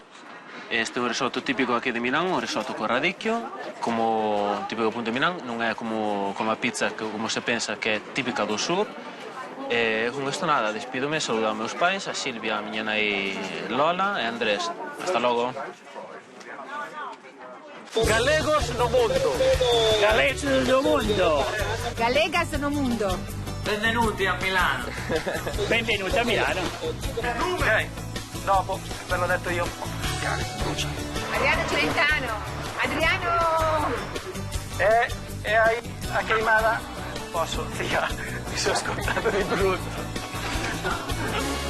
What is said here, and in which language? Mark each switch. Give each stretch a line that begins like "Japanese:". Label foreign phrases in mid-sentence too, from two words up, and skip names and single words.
Galician: Este é o risotto típico aquí de Milán, o risotto con radicchio, como típico punto de Milán, non é como a pizza como se pensa que é típica do sur. Con isto nada, despídome, saludo aos meus pais, a Silvia, a miña nai Lola e Andrés. Hasta logo. Galegos no mundo. Galegos no mundo. Galegas no mundo.
Italian: Benvenuti a Milano. Benvenuti a Milano. Ok, dopo, ve l'ho detto io. Adriano Celentano. Adriano!
Galician: E hai a queimada?
Italian: Posso, zia, mi sono scontato di brutto.